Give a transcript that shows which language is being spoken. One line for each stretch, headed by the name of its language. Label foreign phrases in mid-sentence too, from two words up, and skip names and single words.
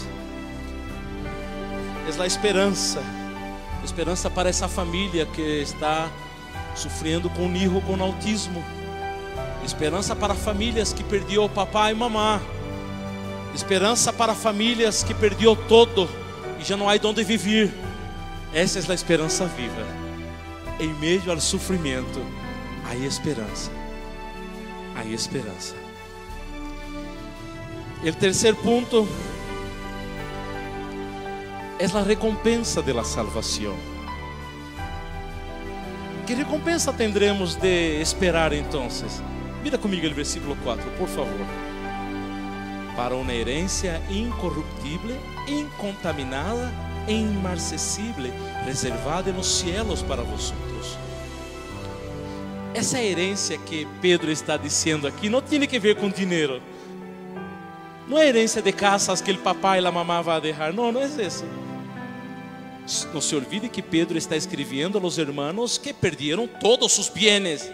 Spanish: Es la esperanza para esa familia que está sufriendo con un hijo con autismo. Esperanza para familias que perdió papá y mamá. Esperanza para familias que perdió todo y ya no hay donde vivir.
Portuguese: Essa é a esperança viva. Em meio ao sofrimento, há esperança. Há esperança. O terceiro ponto é a recompensa de la salvação.
Spanish: Que recompensa tendremos de esperar entonces?
Portuguese: Mira comigo o versículo 4, por favor. Para uma herência incorruptível,
Spanish: incontaminada, inmarcesible, reservada nos cielos para vosotros.
Portuguese: Essa herência que Pedro está dizendo aqui não tem que ver com dinheiro. Não é herência de casas que o papai e a mamá vão deixar. Não, não é isso. Não se olvide que Pedro está escrevendo aos irmãos que perderam todos os bienes.